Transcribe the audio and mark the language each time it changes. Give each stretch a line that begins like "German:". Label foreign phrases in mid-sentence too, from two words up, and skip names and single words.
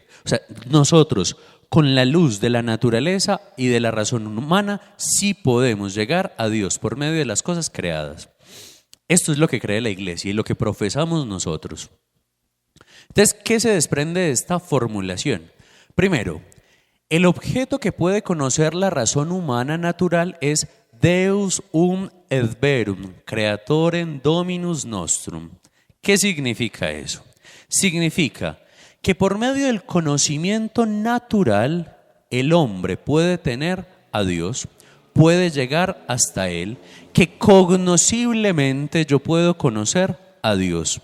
Spanish: O sea, nosotros con la luz de la naturaleza y de la razón humana sí podemos llegar a Dios por medio de las cosas creadas. Esto es lo que cree la Iglesia y lo que profesamos nosotros. Entonces, ¿qué se desprende de esta formulación? Primero, el objeto que puede conocer la razón humana natural es
Latin: Deus et verum, creatorem Dominus nostrum.
Spanish: ¿Qué significa eso? Significa que por medio del conocimiento natural el hombre puede tener a Dios, puede llegar hasta Él, que cognosciblemente yo puedo conocer a Dios.